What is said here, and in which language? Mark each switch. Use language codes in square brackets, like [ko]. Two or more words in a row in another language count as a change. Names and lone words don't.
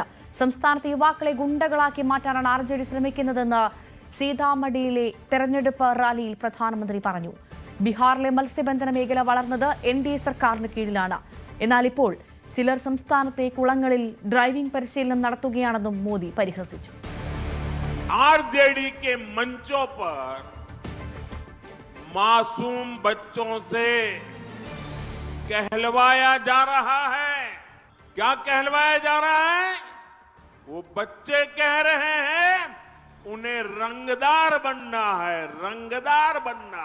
[ml] സംസ്ഥാനത്തെ യുവാക്കളെ ഗുണ്ടകളാക്കി മാറ്റാനാണ് RJD ശ്രമിക്കുന്നതെന്ന് സീതാമഡിയിലെ തെരഞ്ഞെടുപ്പ് റാലിയിൽ പ്രധാനമന്ത്രി പറഞ്ഞു. ബീഹാറിലെ മത്സ്യബന്ധന മേഖല വളർന്നത് NDA സർക്കാരിന് കീഴിലാണ്. എന്നാൽ ഇപ്പോൾ ചിലർ സംസ്ഥാനത്തെ കുളങ്ങളിൽ ഡ്രൈവിംഗ് പരിശീലനം നടത്തുകയാണെന്നും മോദി പരിഹസിച്ചു. [hi] RJD के मंचों पर मासूम बच्चों से कहलवाया जा रहा है। क्या कहलवाया जा रहा है? वो बच्चे कह रहे हैं उन्हें रंगदार बनना है, रंगदार बनना।